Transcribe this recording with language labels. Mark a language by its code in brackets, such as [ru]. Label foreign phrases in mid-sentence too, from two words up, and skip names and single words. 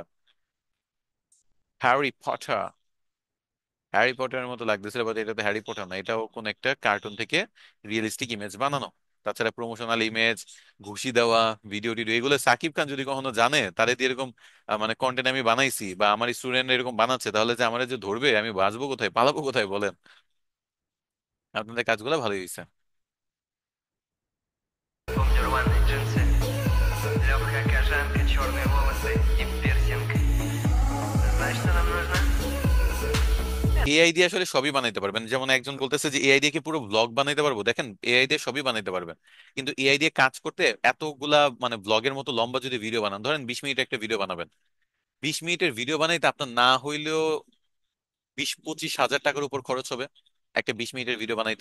[bn] হ্যারি পটার, হ্যারি পটারের মতো লাগতেছিল, বাট এটা তো হ্যারি পটার না, এটাও কোন একটা কার্টুন থেকে [en] realistic image [bn] বানানো। তাছাড়া [en] promotional image, [bn] ঘুষি দেওয়া, ভিডিও টিডিও, এগুলো সাকিব খান যদি কখনো জানে তাহলে দিয়ে এরকম মানে কন্টেন্ট আমি বানাইছি বা আমার স্টুডেন্ট এরকম বানাচ্ছে, তাহলে যে আমার যে ধরবে, আমি বাঁচবো কোথায়, পালাবো কোথায় বলেন? আপনাদের কাজগুলো ভালোই হয়েছে। [ru] Рваные джинсы, легкая кожанка, черные волосы и пирсинг. Знаешь, что нам нужно? [bn] এআই দিয়ে আসলে সবই বানাইতে পারবেন, যেমন একজন বলতেছে যে এআই দিয়ে কি পুরো ব্লগ বানাইতে পারবো, দেখেন এআই দিয়ে সবই বানাইতে পারবেন। কিন্তু এআই দিয়ে কাজ করতে এতগুলা মানে ব্লগের মতো লম্বা যদি ভিডিও বানান, ধরেন 20 মিনিট একটা ভিডিও বানাবেন, 20 মিনিটের ভিডিও বানাইতে আপনার না হইলেও 20-25 হাজার টাকার উপর খরচ হবে একটা 20 মিনিটের ভিডিও বানাইতে।